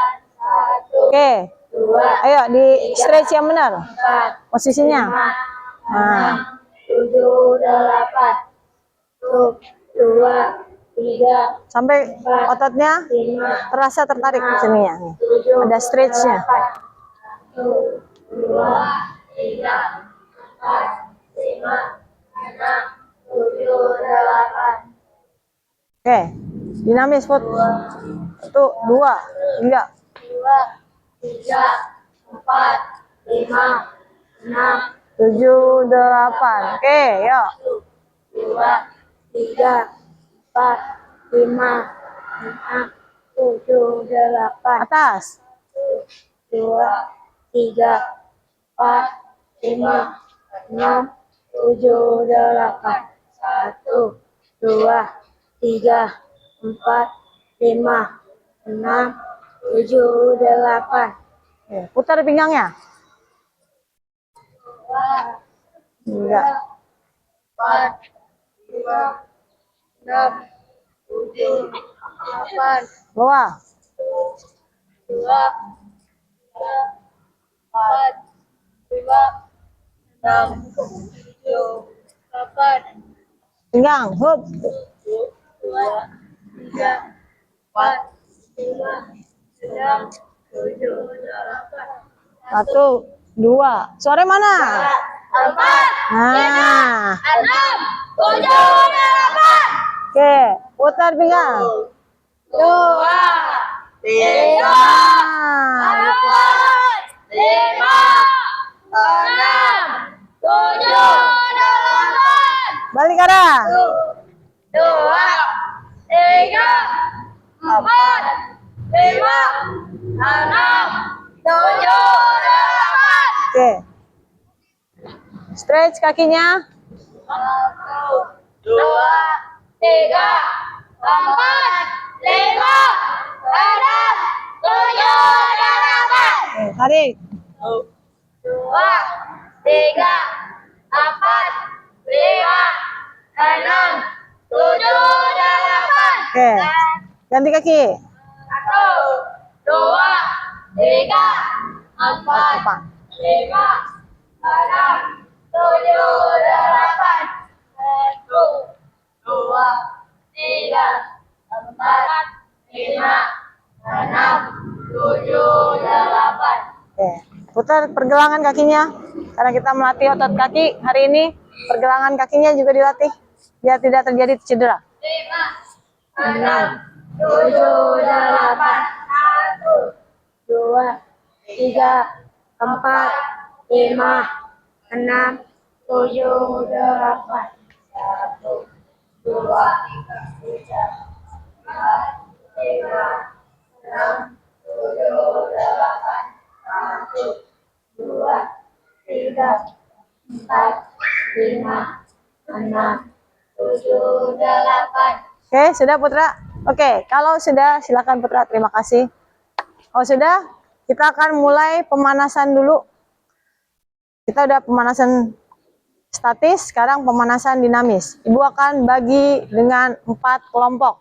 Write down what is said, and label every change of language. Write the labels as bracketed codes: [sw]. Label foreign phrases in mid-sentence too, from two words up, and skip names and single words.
[id] 1, Oke. 2, Ayo di stretch yang benar. 4, Posisinya. 5, 6, 7, 8. 1, 2, tiga, Sampai ototnya lima, terasa tertarik di sini ya. Nih. tujuh, Ada stretchnya. delapan. Satu, dua, tiga, empat, lima, enam, tujuh, delapan. Oke, dinamis Put. 1, 2, 3. Dua, tiga, empat, lima, enam, 7, 8. Oke, yuk. dua, tiga, empat, lima, enam, tujuh, delapan. Atas. Dua, tiga, empat, lima, enam, tujuh, delapan. Satu, dua, tiga, empat, lima, enam, tujuh, delapan. Oke, putar pinggangnya. Enggak. Empat, lima, enam, tujuh, delapan, Bawah. dua, tiga, empat, lima, enam, tujuh, delapan, Pinggang. Hup. dua, tiga, empat, lima, enam, tujuh, delapan, 1, 2. Suara mana? empat, Nah. enam, tujuh, delapan, Oke, putar pinggang. dua, tiga, Nah, empat, lima, enam, tujuh, delapan, balik arah. dua, tiga, empat, lima, enam, tujuh, delapan. Oke. Stretch kakinya. Satu, dua, tiga, empat, lima, enam, tujuh, delapan. Oke, tarik. Dua, tiga, empat, lima, enam, tujuh, delapan. Oke. Ganti kaki. Satu, dua, tiga, empat, Apa? lima, enam, tujuh, delapan. Satu, dua, tiga, empat, lima, enam, tujuh, delapan. Oke. Putar pergelangan kakinya. Karena kita melatih otot kaki hari ini, pergelangan kakinya juga dilatih biar tidak terjadi cedera. Lima, enam, tujuh, delapan. Satu, Dua, tiga, empat, lima, enam, tujuh, delapan. satu, dua, tiga, empat, lima, enam, tujuh, delapan. Satu, dua, tiga, empat, lima, enam, tujuh, delapan. Oke, sudah Putra? Oke, kalau sudah silakan Putra, terima kasih. Kalau sudah, kita akan mulai pemanasan dulu. Kita udah pemanasan statis, sekarang pemanasan dinamis. Ibu akan bagi dengan 4 kelompok.